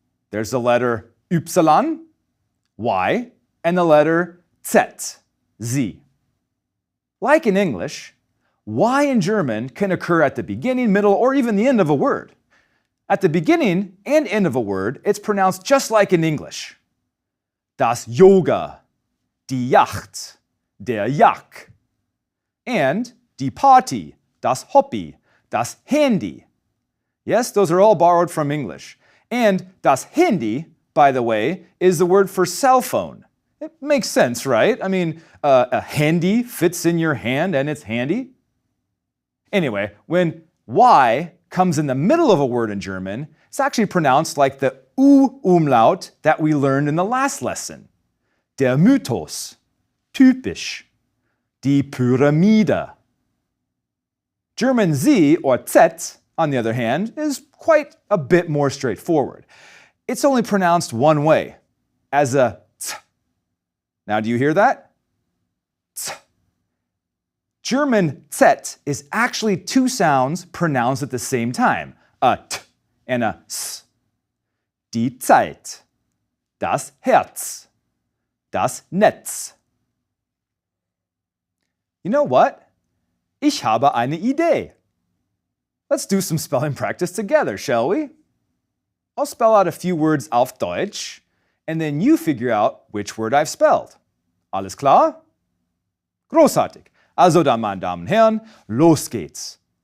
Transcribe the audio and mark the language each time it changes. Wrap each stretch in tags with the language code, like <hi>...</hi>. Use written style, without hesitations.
<en>There's the letter Y, Y, and the letter Z, Z. Like in English, Y in German can occur at the beginning, middle, or even the end of a word. At the beginning and end of a word, it's pronounced just like in English.</en> <de>Das Yoga, die Yacht, der Jack. And die Party, das Hobby, das Handy.</de> <en>Yes, those are all borrowed from English. And das Handy, by the way, is the word for cell phone. It makes sense, right? I mean, a handy fits in your hand and it's handy. Anyway, when Y comes in the middle of a word in German, it's actually pronounced like the U umlaut that we learned in the last lesson.</en> <de>Der Mythos, typisch. Die Pyramide.</de> <en>German Z, or Z, on the other hand, is quite a bit more straightforward. It's only pronounced one way, as a T. Now, do you hear that? T. German Z is actually two sounds pronounced at the same time, a T and a S.</en> <de>Die Zeit, das Herz, das Netz.</de> <en>You know what?</en> <de>Ich habe eine Idee.</de> <en>Let's do some spelling practice together, shall we? I'll spell out a few words</en> <de>auf Deutsch,</de> <en>and then you figure out which word I've spelled.</en> <de>Alles klar? Großartig. Also dann, meine Damen und Herren, los geht's.</de>